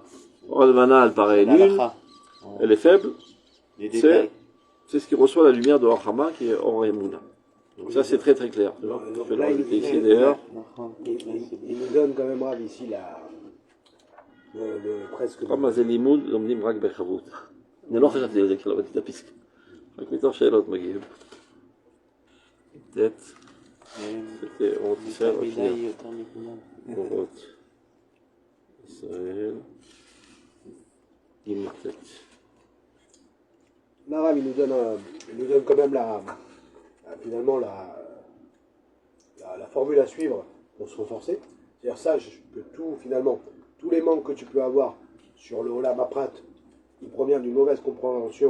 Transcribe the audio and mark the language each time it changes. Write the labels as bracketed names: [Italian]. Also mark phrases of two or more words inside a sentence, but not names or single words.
[Hebrew] אור לבנה [French] elle paraît nulle, elle est faible, c'est ce qui reçoit la lumière de [Hebrew] אור חמה [French] qui est [Hebrew] אור אמונה. [French] Donc ça c'est très très clair. Je vais le rajouter ici d'ailleurs. Il nous donne quand même Rav ici presque. [Hebrew] כמה זה לימוד לומדים רק בחבות. אני לא חשבתי על זה כשלמדתי את הפסקה. רק מתוך שאלות מגיעים. ט' c'était אורות ישראל, רק שנייה. אורות ישראל, ג' ט'. [French] Là, Rav, il nous donne quand même finalement la formule à suivre pour se renforcer. C'est-à-dire sache que finalement, tous les manques que tu peux avoir sur le [Hebrew] עולם הפרט, [French] il provient d'une mauvaise compréhension